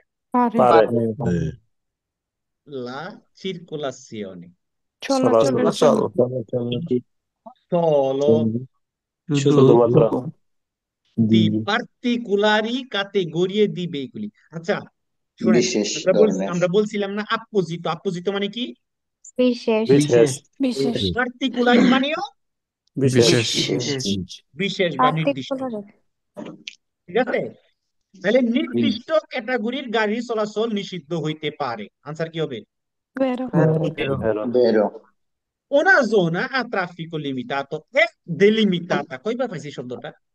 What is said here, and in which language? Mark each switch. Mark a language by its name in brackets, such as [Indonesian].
[Bangla] পারে। পারে। [Italian] la circolazione [Bangla] চলাচলের চলাচল জন্য। [Italian] solo [Bangla] শুধুমাত্র। [Italian] di particolari categorie di veicoli। [Bangla] আচ্ছা শুনেন, বিশেষ আমরা ধরনের। আমরা বলছিলাম না আপোজিট, আপোজিট মানে কি? বিশেষ। বিশেষ। বিশেষ। পার্টিকুলারি মানেও বিশেষ। বিশেষ বা নির্দিষ্ট। পার্টিকুলার। ঠিক আছে, তাহলে নির্দিষ্ট ক্যাটাগরির গাড়ি চলাচল নিষিদ্ধ হইতে পারে, আনসার কি হবে? [Italian] বেরো। বেরো। বেরো। Una zona a traffico limitato è delimitata, [Bangla] কয়বার পাইছি শব্দটা?